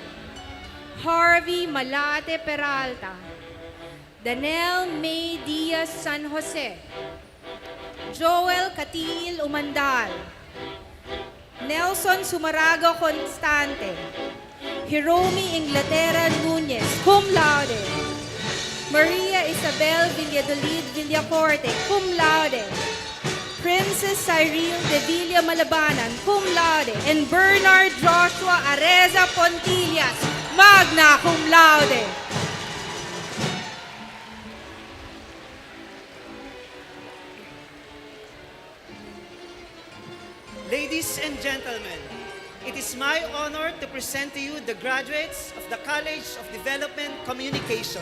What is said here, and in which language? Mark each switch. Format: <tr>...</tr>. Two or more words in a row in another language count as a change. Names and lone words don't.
<en>Harvey Malate Peralta. Danelle May Diaz San Jose. Joel Katil Umandal. Nelson Sumarago Constante. Hiromi Inglaterra Nunez, cum laude. Maria Isabel Villadolid Villacorte, cum laude. Princess Cyril de Villa Malabanan, cum laude. And Bernard Joshua Areza Pontillas, magna cum laude. Ladies and gentlemen, it is my honor to present to you the graduates of the College of Development Communication.</en>